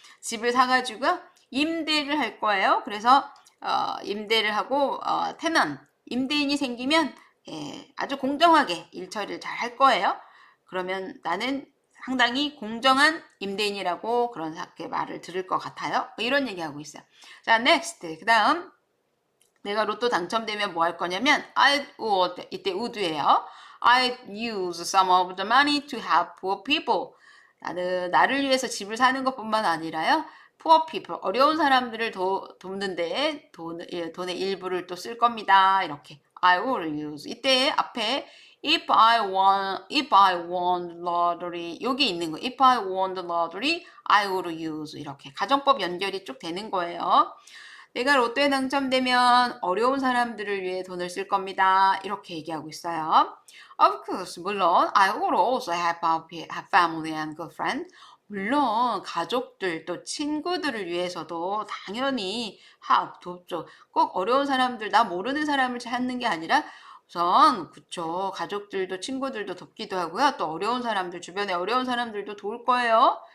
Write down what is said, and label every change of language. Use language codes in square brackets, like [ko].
[ko] 집을 사가지고 임대를 할 거예요. 그래서 임대를 하고 테넌, 임대인이 생기면 아주 공정하게 일 처리를 잘 할 거예요. 그러면 나는 상당히 공정한 임대인이라고 그런 말을 들을 것 같아요. 이런 얘기하고 있어요. 자, next. 그 다음 내가 로또 당첨되면 뭐 할 거냐면 [en] I would, [ko] 이때 would예요. [en] I'd use some of the money to help poor people. [ko] 나를 위해서 집을 사는 것뿐만 아니라요. [en] poor people, [ko] 어려운 사람들을 돕는데 돈의 일부를 또 쓸 겁니다. 이렇게 [en] I will use. [ko] 이때 앞에 [en] if I won lottery [ko] 여기 있는 거. [en] If I won the lottery, I will use. [ko] 이렇게 가정법 연결이 쭉 되는 거예요. 내가 로또에 당첨되면 어려운 사람들을 위해 돈을 쓸 겁니다. 이렇게 얘기하고 있어요. [en] Of course, [ko] 물론 [en] I will also have family and good friends. [ko] 물론 가족들 또 친구들을 위해서도 당연히 돕죠. 꼭 어려운 사람들, 나 모르는 사람을 찾는 게 아니라 우선 그쵸. 가족들도 친구들도 돕기도 하고요. 또 어려운 사람들, 주변에 어려운 사람들도 도울 거예요.